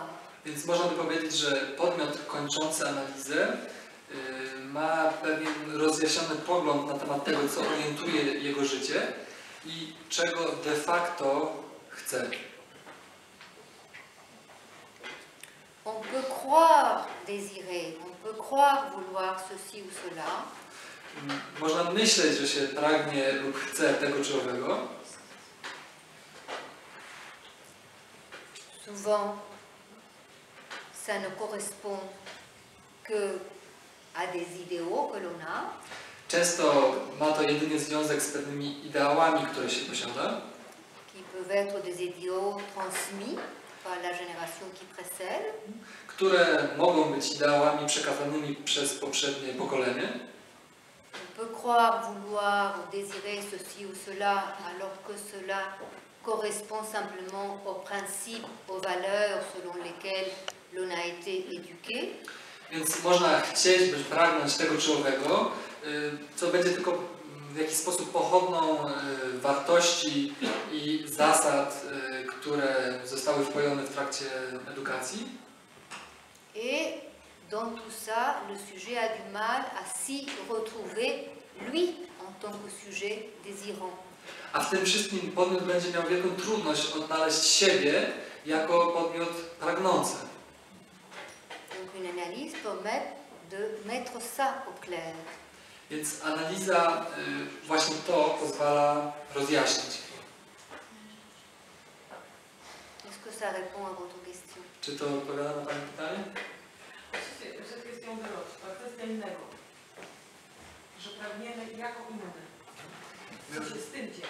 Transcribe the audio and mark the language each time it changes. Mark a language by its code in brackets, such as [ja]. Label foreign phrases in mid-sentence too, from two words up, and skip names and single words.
[pl] Więc można by powiedzieć, że podmiot kończący analizę ma pewien rozjaśniony pogląd na temat tego, co orientuje jego życie i czego de facto chce. [fr] On peut croire désirer, on peut croire vouloir ceci ou cela. [pl] Można myśleć, że się pragnie lub chce tego czy owego. [fr] Souvent, ça ne correspond que à des idéaux que l'on a. [pl] Często ma to jedynie związek z pewnymi ideałami, które się posiada, [fr] Qui peuvent être des idéaux transmis par la génération qui précède. [pl] które mogą być ideałami przekazanymi przez poprzednie pokolenie. [fr] On peut croire vouloir ou désirer ceci ou cela alors que cela correspond simplement aux principes, aux valeurs selon lesquelles l'on a été éduqué. [pl] Więc można chcieć, bądź pragnąć tego czy owego, co będzie tylko w jakiś sposób pochodną wartości i zasad, które zostały wpojone w trakcie edukacji. [fr] Et dans tout ça, le sujet a du mal à s'y retrouver, lui, en tant que sujet désirant. [pl] A w tym wszystkim podmiot będzie miał wielką trudność odnaleźć siebie jako podmiot pragnący. [fr] Donc une analyse permet de mettre ça au clair. [pl] Więc analiza właśnie to pozwala rozjaśnić. [fr] Est-ce que ça répond à votre question? [pl] Czy to odpowiada na Pani pytanie? Przed kwestią wyrosła, kwestia innego. Że pragniemy jako inne. Co się z tym dzieje?